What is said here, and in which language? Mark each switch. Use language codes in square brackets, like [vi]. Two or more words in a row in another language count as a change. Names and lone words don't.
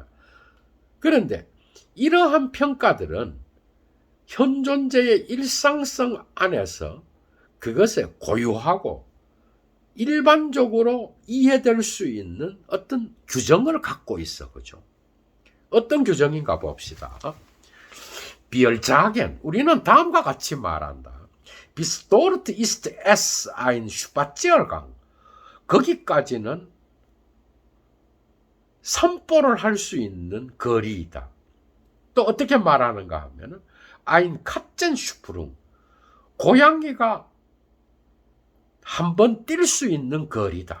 [ko] 그런데 이러한 평가들은 현존자의 일상성 안에서 그것에 고유하고 일반적으로 이해될 수 있는 어떤 규정을 갖고 있어. 그죠? 어떤 규정인가 봅시다. [de] wir sagen, [ko] 우리는 다음과 같이 말한다. [de] Bis dort ist es ein Spaziergang. [ko] 거기까지는 산보를 할 수 있는 거리이다. 또 어떻게 말하는가 하면은 [de] ein Katzensprung, [ko] 고양이가 한번 뛸 수 있는 거리다.